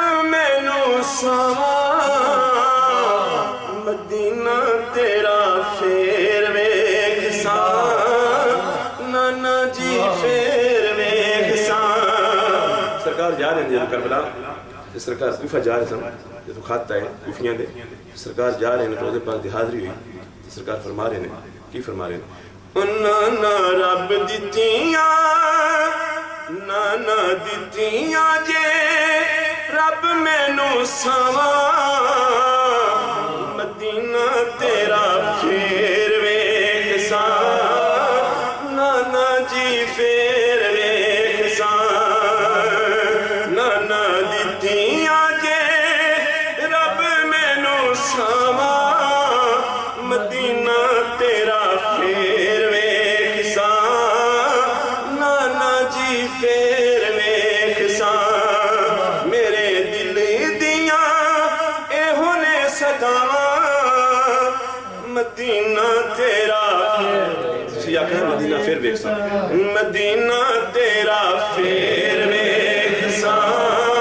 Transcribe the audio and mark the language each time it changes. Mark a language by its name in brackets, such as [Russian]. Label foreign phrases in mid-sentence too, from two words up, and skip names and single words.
[Punjabi] مینوں ساواں مدینہ تیرا پھیر ویکھ ساں نانا جی پھیر ویکھ ساں [Urdu] سرکار جا رہے ہیں [Punjabi] جی کربلا سرکار کوفہ جا رہے سن تو خط آئے کوفیاں دے [Urdu] سرکار جا رہے ہیں [Punjabi] روزے پاک دی حاضری ہوئی [Urdu] سرکار فرما رہے ہیں [Punjabi] کی [Urdu] فرما رہے ہیں [Punjabi] نانا رب دتیاں نانا دتیاں جے رب مینوں ساواں مدینہ تیرا پھیر ویکھ ساں نانا جی پھیر ویکھ ساں نانا دتیاں مدینہ تیرا پھیر ویکھ ساں نانا جی پھیر ویکھ ساں میرے دل دیاں ایہو نے صداواں مدینہ تیرا تسی آکھیں مدینہ پھیر ویکھ ساں مدینہ تیرا پھیر ویکھ ساں